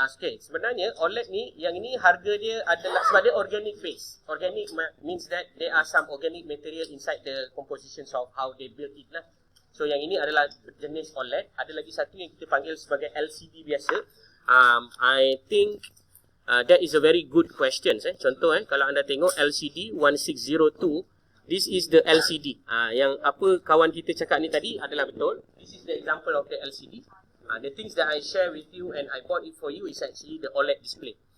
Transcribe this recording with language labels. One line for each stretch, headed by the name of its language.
Malay: Okay, sebenarnya OLED ni, yang ini harga dia adalah sebab dia organic base.
English: Organic means that there are some organic material inside the compositions of how they build it lah.
Malay: So yang ini adalah jenis OLED. Ada lagi satu yang kita panggil sebagai LCD biasa.
English: I think that is a very good question.
Malay: Contoh kalau anda tengok
English: LCD 1602, this is the LCD.
Malay: Yang apa kawan kita cakap ni tadi adalah betul.
English: This is the example of the LCD. The things that I share with you and I bought it for you is actually the OLED display.